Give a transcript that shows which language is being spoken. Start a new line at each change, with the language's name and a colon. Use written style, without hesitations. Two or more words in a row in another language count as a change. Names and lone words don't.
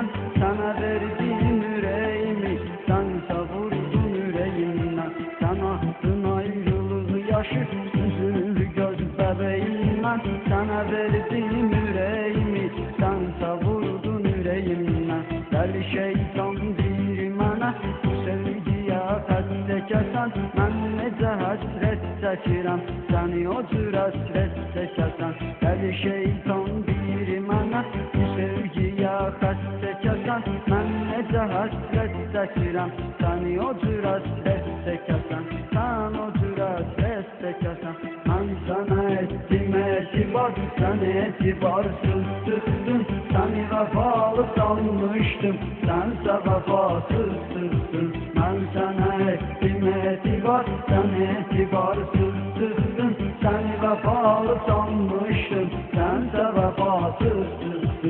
Turkish: Sana verdiğim yüreğimi, sense vurdun yüreğimden. Sen attın ayrılığı yaşı, üzüldü göz bebeğimden. Sana verdiğim yüreğimi, sense vurdun yüreğimden.
Azerbaijani: Deli şeytan bir mənə, bu sevgiye xəttə kəsən. Mən necə həsrət çəkirəm, səni o cür həsrət çəkəsən. Deli şeytan bir mənə, bu sevgiye xəttə kəsən. Mən necə həsrət çəkirəm, səni o cür həsrət çəkəsən. Sən o cür həsrət çəkəsən. Mən sana etdim etibar,
Turkish: sen etibarsız çıktın. Seni vefalı sanmıştım, sense vefasızsın. Ben sana ettim etibar, sen etibarsız çıktın. Seni vefalı sanmıştım, sense vefasızsın.